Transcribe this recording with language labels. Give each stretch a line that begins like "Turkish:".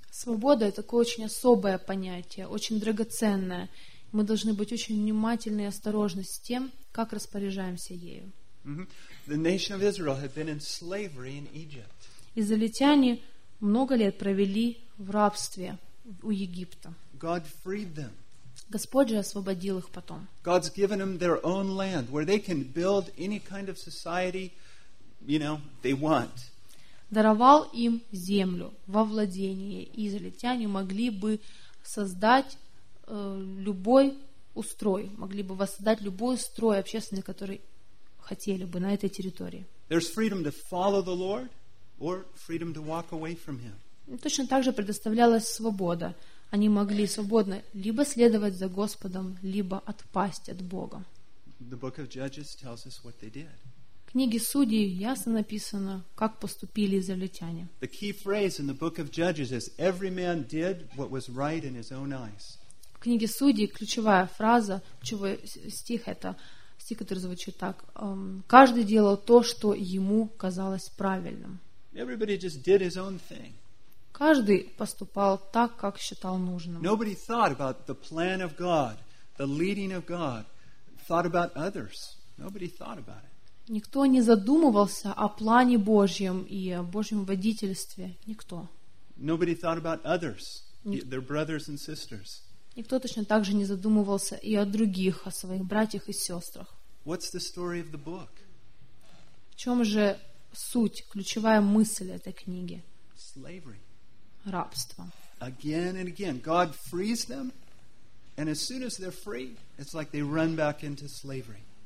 Russian: Свобода — это такое очень особое понятие, очень драгоценное. Мы должны быть очень внимательны и осторожны с тем, как распоряжаемся ею.
English: The nation of Israel had been in slavery in Egypt.
Russian: Израильтяне много лет провели в рабстве у Египта.
English: God freed them.
Russian: Господь же освободил их потом.
English: God's given them their own land where they can build any kind of society, you know, they want.
Russian: Даровал им землю во владение, и израильтяне могли бы создать любой устрой, могли бы воссоздать любой устрой общественный, который хотели бы на этой территории.
English: There's freedom to follow the Lord or freedom to walk away from Him.
Russian: Точно так же предоставлялась свобода. Они могли свободно либо следовать за Господом, либо отпасть от Бога.
English: The book of Judges tells us what they did.
Russian: В книге Судей ясно написано, как поступили израильтяне.
English: The key phrase in the book of Judges is every man did what was right in his own eyes.
Russian: В книге Судей ключевая фраза, ключевой стих, это стих, который звучит так: каждый делал то, что ему казалось правильным.
English: Everybody just did his own thing.
Russian: Каждый поступал так, как считал нужным.
English: Nobody thought about the plan of God, the leading of God, thought about others. Nobody thought about it.
Russian: Никто не задумывался о плане Божьем и о Божьем водительстве. Никто.
English: Nobody thought about others, their brothers and sisters.
Russian: Никто точно так же не задумывался и о других, о своих братьях и сестрах.
English: What's the story of the book?
Russian: В чем же суть, ключевая мысль этой книги?
English: Slavery.
Russian: Рабство.
English: Again and again, God frees them, and as soon as they're free, it's like they run back into slavery.